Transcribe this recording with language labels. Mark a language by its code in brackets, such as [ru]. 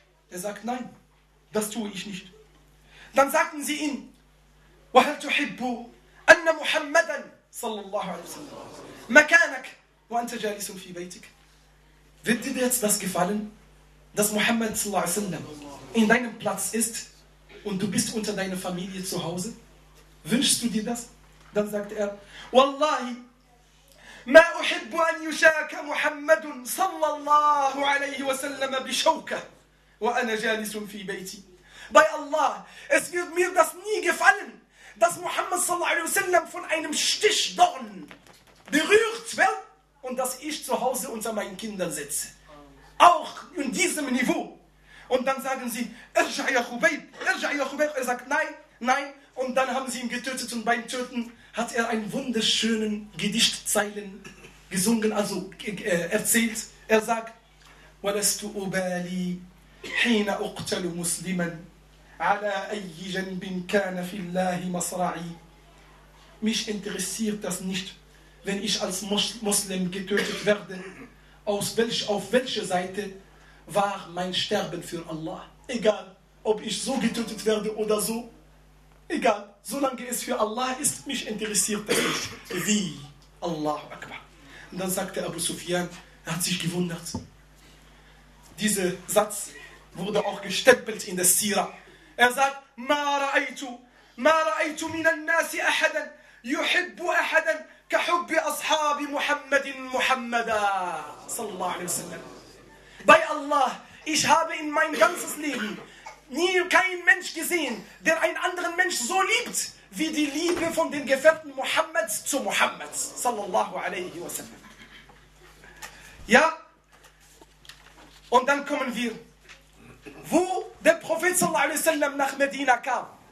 [de] Er sagt, nein, das tue ich nicht. Dann sagten sie ihm, [ar] وَهَلْ تُحِبُّ أَنَّ مُحَمَّدًا صَلَّى اللَّهُ عَلَيْهِ وَسَلَّمَ مَكَانَكَ وَأَنْتَ جَالِسٌ فِي بَيْتِكَ [de] Wird dir jetzt das gefallen, dass Muhammad sallallahu alaihi wasallam in deinem Platz ist und du bist unter deiner Familie zu Hause? Wünschst du dir das? Dann sagt er, [ar] وَاللَّهِ ما أحب أن يشاك محمد صلى الله عليه وسلم بشوكة وأنا جالس في بيتي. [en] By Allah, [de] es wird mir das nie gefallen, dass Muhammad صلى الله عليه وسلم von einem Stichdorn berührt wird und dass ich zu Hause unter meinen Kindern sitze. Auch in diesem Niveau. Und dann sagen sie, [ar] ارجع يا خبيب, ارجع يا خبيب. [de] Er sagt, nein. Und dann haben sie ihn getötet und beim Töten hat er einen wunderschönen Gedichtzeilen gesungen, also erzählt. Er sagt, [ar] وَلَسْتُ أُبَالِي حِينَ أُقْتَلُ مُسْلِمًا على أي جنب كان في الله مصرعي. [de] Mich interessiert das nicht, wenn ich als Muslim getötet werde. Auf welche Seite war mein Sterben für Allah? Egal, ob ich so getötet werde oder so. Egal, solange es für Allah ist, mich interessiert das nicht. Wie? Allahu Akbar. Und dann sagte Abu Sufyan, er hat sich gewundert. Dieser Satz wurde auch gestempelt in der Sira. Er sagt, [ar] ma ra'aytu min al-nas ahadan يحب احدا كحب اصحاب محمد محمدا صلى الله عليه وسلم. [de] Bei Allah, ich habe in mein ganzes Leben nie kein Mensch gesehen, der einen anderen Mensch so liebt wie die Liebe von den Gefährten Muhammad zu Muhammad صلى الله عليه وسلم. Ja, und dann kommen wir, wo der Prophet صلى الله عليه وسلم nach Medina kam.